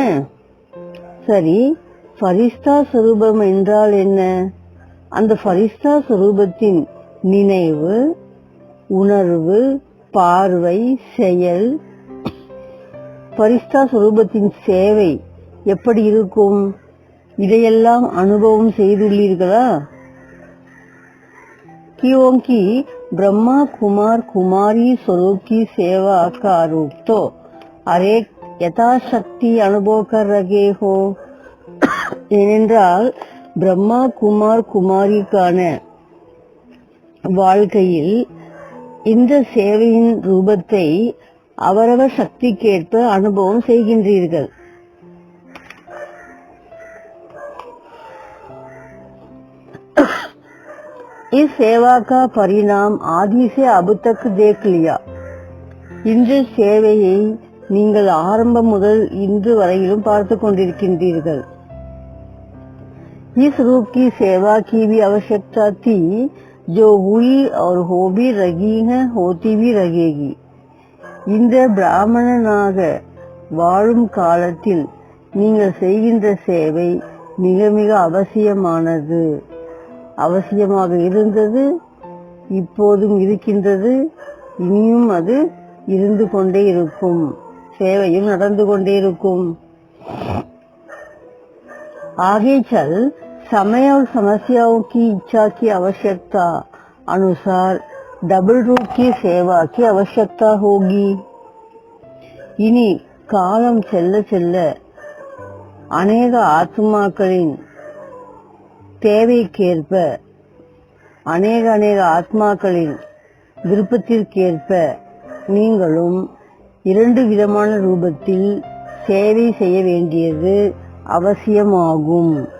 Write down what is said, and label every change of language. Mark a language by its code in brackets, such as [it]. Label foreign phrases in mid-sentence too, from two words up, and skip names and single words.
[ta] சரி, ஃபரிஸ்தா ஸ்வரூபம் என்றால் என்ன? அந்த ஃபரிஸ்தா ஸ்வரூபத்தின் நினைவு, உணர்வு, பார்வை, செயல், ஃபரிஸ்தா ஸ்வரூபத்தின் சேவை எப்படி இருக்கும்? இதையெல்லாம் அனுபவம் செய்துள்ளீர்களா? [hi] क्योंकि ब्रह्मा कुमार कुमारी स्वरूप की सेवा का रूप तो अरेक यथाशक्ति अनुभव कर रहे हो. [ta] ஏனென்றால் பிரம்மா குமார் குமாரிக்கான வாழ்க்கையில் இந்த சேவையின் ரூபத்தை அவரவர் சக்திக்கேற்ப அனுபவம் செய்கின்றீர்கள். [hi] इस सेवा का परिणाम आदि से अब तक देख लिया. [ta] இந்த சேவையை நீங்கள் ஆரம்பம் முதல் இன்று वரையிலும் பார்த்து கொண்டிருக்கின்றீர்கள். [hi] इस रूप की सेवा की भी आवश्यकता थी, जो हुई और हो भी रही है, होती भी रहेगी. [ta] இந்த பிராமணனாக வாழும் காலத்தில் நீங்கள் செய்கின்ற சேவை மிக மிக அவசியமானது. அவசியமாக இருந்தது, இப்போதும் இருக்கின்றது, இனியும் அது இருந்து கொண்டே இருக்கும். சேவையும் நடந்து கொண்டே இருக்கும். [hi] आगे चल समय और समस्याओं की इच्छा की आवश्यकता अनुसार डबल रूप की सेवा की आवश्यकता होगी. [ta] இனி காலம் செல்ல செல்ல அநேக ஆத்மாக்களின் தேவைக்கேற்ப, அநேக ஆத்மாக்களின் விருப்பத்திற்கேற்ப நீங்களும் இரண்டு விதமான ரூபத்தில் சேவை செய்ய வேண்டியது அவசியமாகும்.